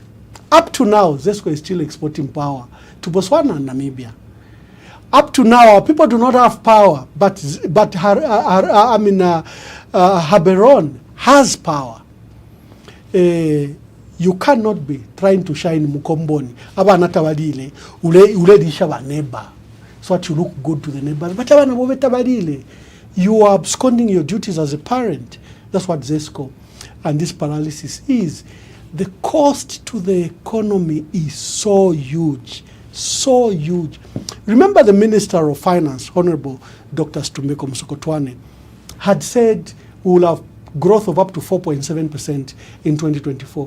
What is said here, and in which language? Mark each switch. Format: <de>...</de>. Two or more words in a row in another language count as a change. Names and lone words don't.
<en>Up to now, ZESCO is still exporting power to Botswana and Namibia. Up to now, our people do not have power, but Gaborone has power. You cannot be trying to shine Mukomboni.</en> <bem>Abana tabadile, ule disha ba neighbor.</bem> <en>So that you look good to the neighbors.</en> <bem>But abana bobe tabadile.</bem> <en>You are absconding your duties as a parent. That's what ZESCO and this paralysis is. The cost to the economy is so huge. So huge. Remember the Minister of Finance, Honorable Dr. Stumeko Msokotwane, had said we will have growth of up to 4.7% in 2024.</en>